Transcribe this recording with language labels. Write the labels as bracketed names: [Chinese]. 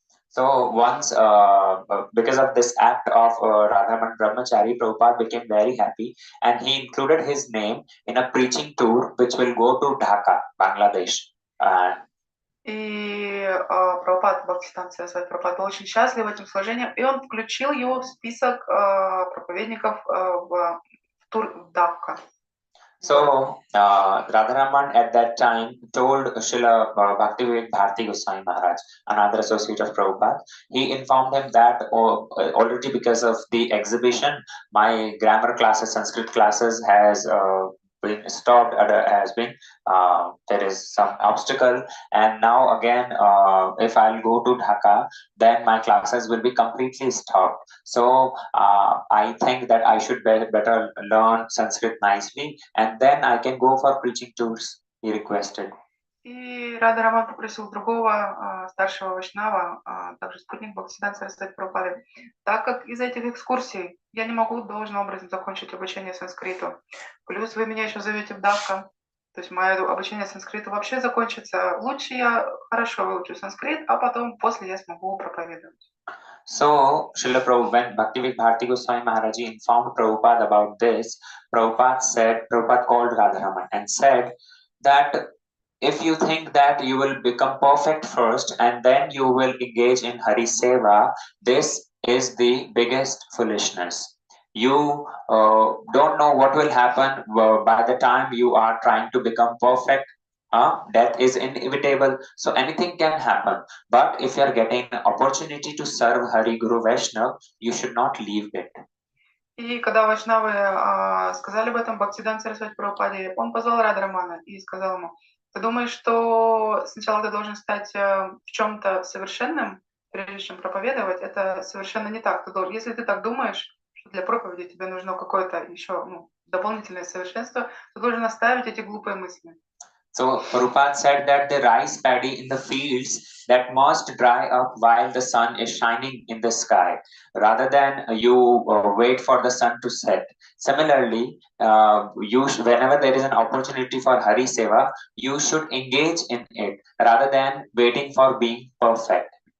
[English] So once, because of this act of Radharaman Brahmachari, Prabhupada became very happy and he included his name in a preaching tour which will go to Dhaka, Bangladesh. [Russian] И Прабхупад, Бхактисиданта Сарасвати Прабхупад был очень счастлив этим служением, и он включил его в список проповедников в тур в Дакка. [English] So Radharaman at that time told Srila Bhaktivinoda Bharati Goswami Maharaj, another associate of Prabhupada, he informed him that already because of the exhibition, my grammar classes, Sanskrit classes has been stopped, there is some obstacle, and now again if I'll go to Dhaka, then my classes will be completely stopped. So I think that I should better learn Sanskrit nicely and then I can go for preaching tours, he requested. [Russian] И Радхараман попросил другого старшего вайшнава, также спутник Бхактисиданта Сарасвати Прабхупады, так как из этих экскурсий я не могу должным образом закончить обучение санскриту, плюс вы меня еще зовете в Дакка, то есть мое обучение санскриту вообще закончится, лучше я хорошо выучу санскрит, а потом после я смогу проповедовать. [English] So, Srila Prabhupada, when Bhaktivinoda Bharati Goswami Maharaji informed Prabhupada about this, Prabhupada called Radharaman and said that if you think that you will become perfect first and then you will engage in Hari Seva, this is the biggest foolishness. You don't know what will happen by the time you are trying to become perfect. Death is inevitable, so anything can happen. But if you are getting an opportunity to serve Hari Guru Vaishnav, you should not leave it. [Russian] И когда вайшнавы сказали об этом Бхактисиданта Сарасвати Прабхупаде, он позвал Радхарамана и сказал ему: ты думаешь, что сначала ты должен стать в чем-то совершенным, прежде чем проповедовать? Это совершенно не так. Если ты так думаешь, что для проповеди тебе нужно какое-то еще дополнительное совершенство, ты должен оставить эти глупые мысли. [English] So Prabhupada said that the rice paddy in the fields that must dry up while the sun is shining in the sky, rather than you wait for the sun to set. Similarly, whenever there is an opportunity for Hari Seva, you should engage in it rather than waiting for being perfect.